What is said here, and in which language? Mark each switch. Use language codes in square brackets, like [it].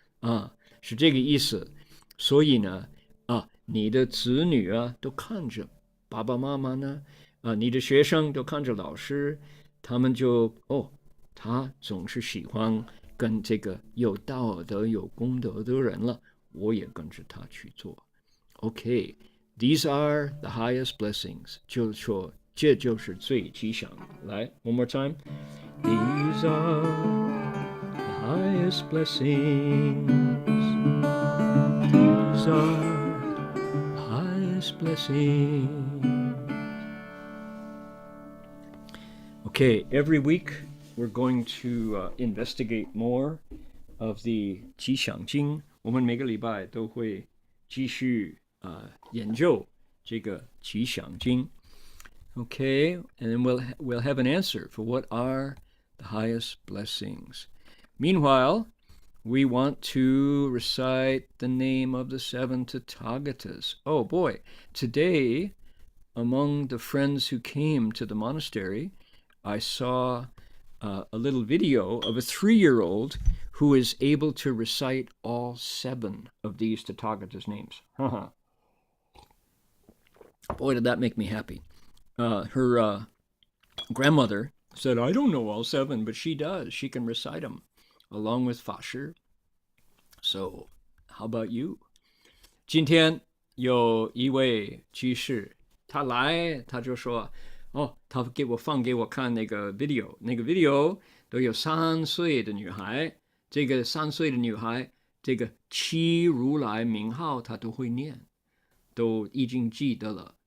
[zh] 啊，是这个意思。所以呢，啊，你的子女啊，都看着爸爸妈妈呢，啊，你的学生都看着老师，他们就他总是喜欢跟这个有道德、有功德的人了，我也跟着他去做。 [en] Okay, these are the highest blessings. [zh] 就说这就是最吉祥的。来 ， [en] one more time. These are the highest blessings. These are the highest blessings. Okay, every week.We're going to investigate more of the 吉祥经。 [zh] 我们每个礼拜都会继续研究这个吉祥经。 [en] Okay, and then we'll have an answer for what are the highest blessings. Meanwhile, we want to recite the name of the 7 Tathagatas. Oh boy, today, among the friends who came to the monastery, I saw...a little video of a 3-year-old who is able to recite all 7 of these Tathagatas' names. Boy, did that make me happy. Her grandmother said, I don't know all 7, but she does. She can recite them along with Fa Shi. So, how about you? [zh] 今天有一位居士，他来，他就说他放给我看那个 video， 那个 video 都有3岁的女孩，这个3岁的女孩，这个7如来名号她都会念，都已经记得了。